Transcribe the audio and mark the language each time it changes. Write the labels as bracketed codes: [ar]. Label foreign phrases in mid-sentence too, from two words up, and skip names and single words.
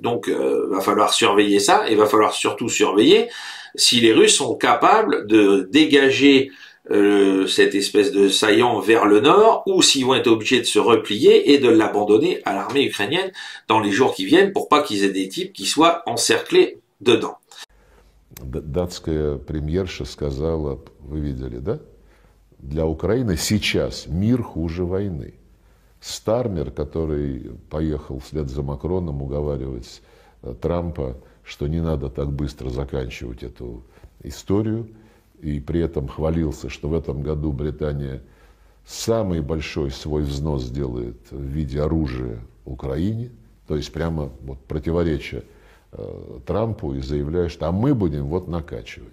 [fr] Donc va falloir surveiller ça et va falloir surtout surveiller si les Russes sont capables de dégager cette espèce de saillant vers le nord ou s'ils vont être obligés de se replier et de l'abandonner à l'armée ukrainienne dans les jours qui viennent pour pas qu'ils aient des types qui soient encerclés dedans. [ru] Датская премьерша сказала, вы видели, да? Для Украины сейчас мир хуже войны. Стармер, который поехал вслед за Макроном уговаривать Трампа, что не надо так быстро заканчивать эту историю, и при этом хвалился, что в этом году Британия самый большой свой взнос сделает в виде оружия Украине, то есть прямо вот противоречия Трампу и заявляет, что а мы будем вот накачивать.